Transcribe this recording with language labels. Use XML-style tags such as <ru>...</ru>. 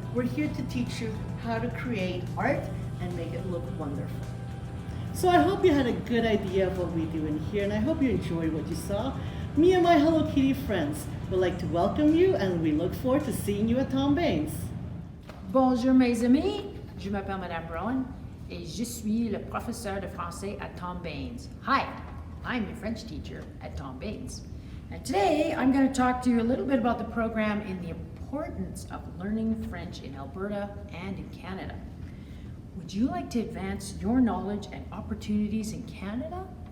<en>We're here to teach you how to create art and make it look wonderful. So I hope you had a good idea of what we do in here, and I hope you enjoyed what you saw. Me and my Hello Kitty friends would like to welcome you, and we look forward to seeing you at Tom Baines.</en> <fr>Bonjour mes amis, je m'appelle Madame Brown et je suis le professeur de français</fr> <en>at Tom Baines. Hi, I'm your French teacher at Tom Baines. And today I'm going to talk to you a little bit about the program and the importance of learning French in Alberta and in Canada. Would you like to advance your knowledge and opportunities in Canada?</en>